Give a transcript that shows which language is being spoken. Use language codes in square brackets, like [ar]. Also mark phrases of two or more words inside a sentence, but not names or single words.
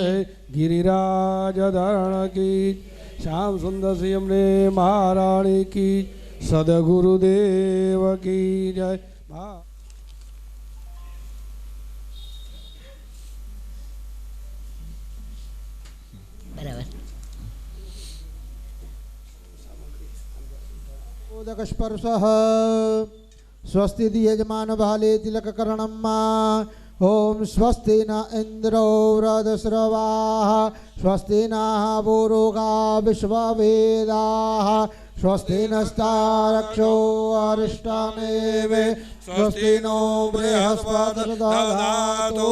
[hi] गिरिराज धरण की, श्याम सुंदर श्री अमने महारानी की, सदगुरुदेव की जय. [gu] બરાબર. [sa] स्पर्शः स्वस्ति यजमान भाले तिलककर्णम् ओम स्वस्ति न इंद्रो वृधस्रवाः स्वस्ति नः पूरुषा विश्ववेदाः स्वस्ति नस्तारक्षो अरिष्टानेवे स्वस्ति नो बृहस्पतिर्दधातु.